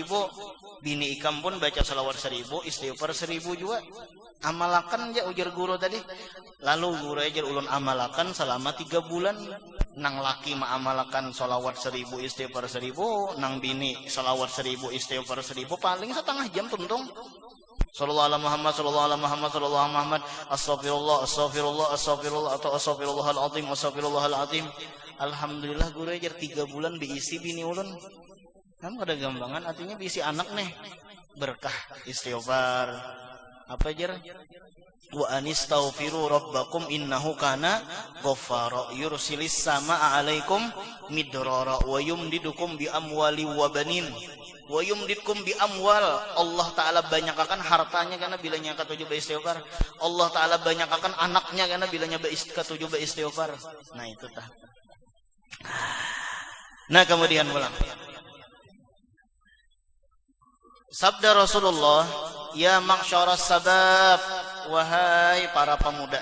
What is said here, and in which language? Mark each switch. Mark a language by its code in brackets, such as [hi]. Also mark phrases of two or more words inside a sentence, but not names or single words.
[bjn] Bini ikam pun baca sholawat 1000, istighfar 1000 juga. Amalakan aja ujar guru tadi. Lalu guru ajar ulun amalakan selama 3 bulan. Nang laki amalakan sholawat 1000, istighfar 1000. Nang bini sholawat 1000, istighfar 1000. Paling setengah jam tuntung. [ar] صلى الله على محمد، صلى الله على محمد، صلى الله على محمد، أستغفر الله، أستغفر الله، أستغفر الله, astagfirullah, atau أستغفر الله العظيم، أستغفر الله العظيم. [bjn] Alhamdulillah guru ajar 3 bulan diisi bini ulun. Kan ada gambangan artinya diisi anak nih. Berkah istighfar. Apa jar? [ar] واستغفروا ربكم إنه كان غفارا يرسل السماء عليكم مدرارا ويمددكم بأموال وبنين. ويمددكم بأموال, [bjn] Allah Ta'ala banyakakan hartanya karena bilanya ketujuh istighfar. Allah Ta'ala banyakakan anaknya karena bilanya ketujuh istighfar. Nah itu tah. Nah kemudian pulang sabda Rasulullah, [ar] يا معشر الشباب, [bjn] wahai para pemuda.